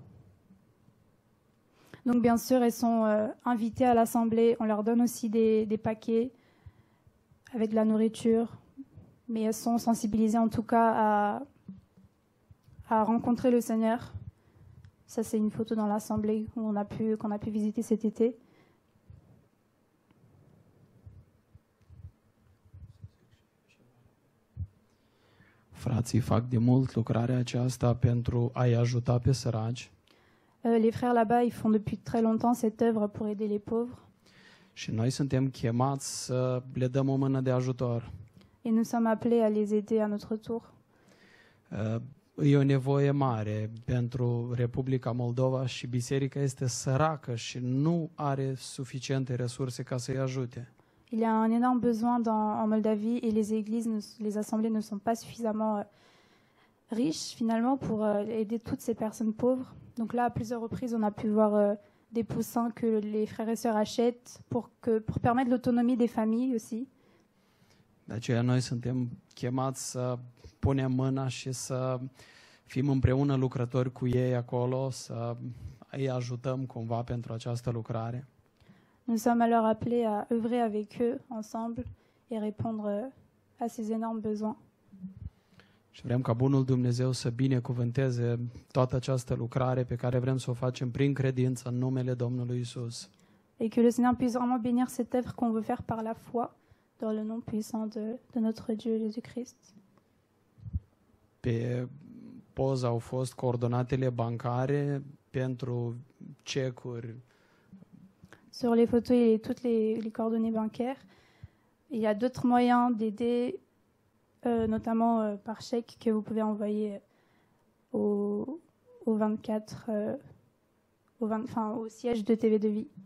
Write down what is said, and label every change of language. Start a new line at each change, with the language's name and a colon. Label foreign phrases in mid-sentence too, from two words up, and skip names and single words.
French: Donc bien sûr, elles sont invitées à l'assemblée. On leur donne aussi des paquets avec de la nourriture. Mais elles sont sensibilisées en tout cas à rencontrer le Seigneur. Ça, c'est une photo dans l'assemblée qu'on a pu visiter cet été.
Romanian: Frații fac de mult lucrarea aceasta pentru a-i ajuta pe săraci.
French: Les frères là-bas, ils font depuis très longtemps cette œuvre pour aider les pauvres.
Romanian: Și noi suntem chemați să le dăm o mână de ajutor.
French: Et nous sommes appelés à les aider à notre tour.
Romanian: E o nevoie mare pentru Republica Moldova și biserica este săracă și nu are suficiente resurse ca să-i ajute.
French: Il y a un énorme besoin en Moldavie et les églises, les assemblées ne sont pas suffisamment riches finalement pour aider toutes ces personnes pauvres. Donc là, à plusieurs reprises, on a pu voir des poussins que les frères et sœurs achètent pour permettre l'autonomie des familles aussi.
Romanian: De aceea noi suntem chemați să punem mâna și să fim împreună lucrători cu ei acolo, să îi ajutăm cumva pentru această lucrare.
French: Nous sommes alors appelés à œuvrer avec eux ensemble et répondre à ces énormes besoins.
Romanian: Și vrem ca bunul Dumnezeu să binecuvânteze toată această lucrare pe care vrem să o facem prin credință în numele Domnului Isus.
French: Et que le Seigneur puisse vraiment bénir cette œuvre qu'on veut faire par la foi dans le nom puissant de notre Dieu Jésus-Christ.
Romanian: Pe poză au fost coordonatele bancare pentru cecuri.
French: Sur les photos, il y a toutes les coordonnées bancaires. Il y a d'autres moyens d'aider, notamment par chèque que vous pouvez envoyer au 24, au siège de TV de Vie.